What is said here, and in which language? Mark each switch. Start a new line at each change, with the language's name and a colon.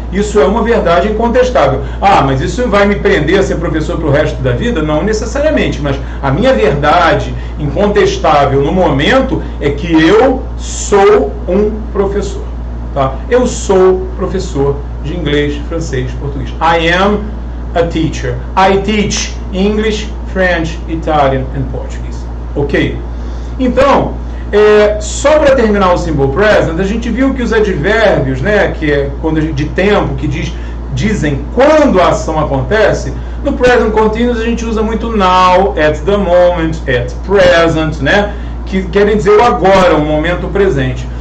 Portuguese: Isso é uma verdade incontestável. Ah, mas isso vai me prender a ser professor para o resto da vida? Não necessariamente, mas a minha verdade incontestável no momento é que eu sou um professor. Tá? Eu sou professor de inglês, francês, português.
English: I am a teacher. I teach English, French, Italian and Portuguese. Ok?
Portuguese: Então, só para terminar o Simple Present, a gente viu que os advérbios, né, que é quando de tempo, que dizem quando a ação acontece, no Present Continuous a gente usa muito
English: now, at the moment, at present,
Portuguese: né, que querem dizer o agora, o momento presente.